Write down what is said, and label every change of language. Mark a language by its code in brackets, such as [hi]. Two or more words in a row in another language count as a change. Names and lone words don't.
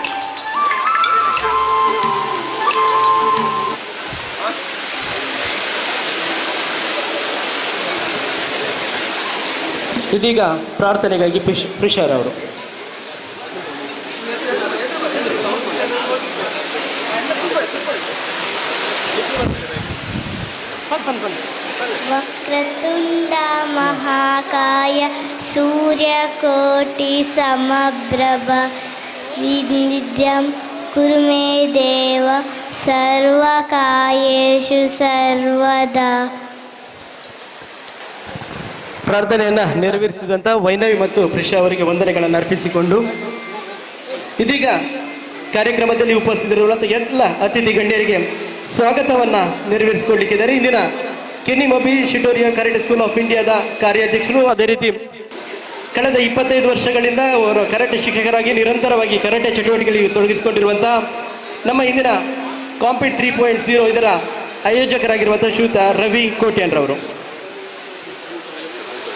[kn] ಇದೀಗ ಪ್ರಾರ್ಥನೆಗಾಗಿ ಪ್ರಿಷಾರವರು. [sa] ವಕ್ರತುಂಡ ಮಹಾಕಾಯ ಸೂರ್ಯಕೋಟಿ ಸಮಪ್ರಭ ನಿತ್ಯಂ ಕುರು ಮೇ ದೇವ ಸರ್ವಕಾಯೇಷು ಸರ್ವದಾ. [kn] ಪ್ರಾರ್ಥನೆಯನ್ನು ನೆರವೇರಿಸಿದಂಥ ವೈನವಿ ಮತ್ತು ಪ್ರಿಷಾ ಅವರಿಗೆ ವಂದನೆಗಳನ್ನು ಅರ್ಪಿಸಿಕೊಂಡು ಇದೀಗ ಕಾರ್ಯಕ್ರಮದಲ್ಲಿ ಉಪಸ್ಥಿತರಿರುವಂಥ ಎಲ್ಲ ಅತಿಥಿ ಗಣ್ಯರಿಗೆ ಸ್ವಾಗತವನ್ನು ನೆರವೇರಿಸಿಕೊಳ್ಳಿಕ್ಕಿದ್ದಾರೆ. ಇಂದಿನ ಕೆನ್ನಿಮೊಬನಿ ಶಿಟೋರಿಯೋ ಕರಾಟೆ ಸ್ಕೂಲ್ ಆಫ್ ಇಂಡಿಯಾದ ಕಾರ್ಯಾಧ್ಯಕ್ಷರು, ಅದೇ ರೀತಿ ಕಳೆದ 25 ವರ್ಷಗಳಿಂದ ಅವರು ಕರಾಟೆ ಶಿಕ್ಷಕರಾಗಿ ನಿರಂತರವಾಗಿ ಕರಾಟೆ ಚಟುವಟಿಕೆಗಳಿಗೆ ತೊಡಗಿಸಿಕೊಂಡಿರುವಂಥ ನಮ್ಮ ಇಂದಿನ ಕಾಂಪಿಟ್ 3.0 ಇದರ ಆಯೋಜಕರಾಗಿರುವಂಥ ಶ್ರೀಯುತ ರವಿ ಕೋಟ್ಯಾನ್ರವರು.